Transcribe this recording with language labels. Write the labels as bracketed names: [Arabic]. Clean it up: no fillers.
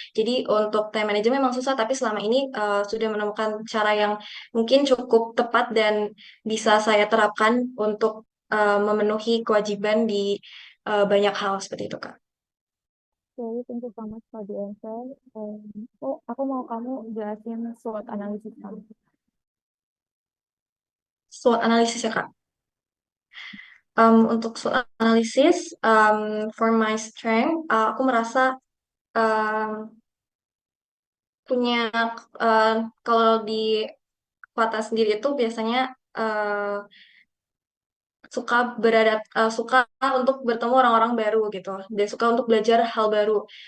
[Indonesian] Jadi untuk time management memang susah, tapi selama ini sudah menemukan cara yang mungkin cukup tepat dan bisa saya terapkan untuk memenuhi kewajiban di banyak hal seperti itu, Kak. [English] Okay, thank you so much for the answer. [Indonesian] Aku mau kamu jelasin SWOT analisis kamu. SWOT analisis ya, Kak. Untuk SWOT analisis, [English] for my strength, [Indonesian] aku merasa um, punya uh, kalau di kota sendiri itu biasanya suka untuk bertemu orang-orang baru gitu, dan suka untuk belajar hal baru.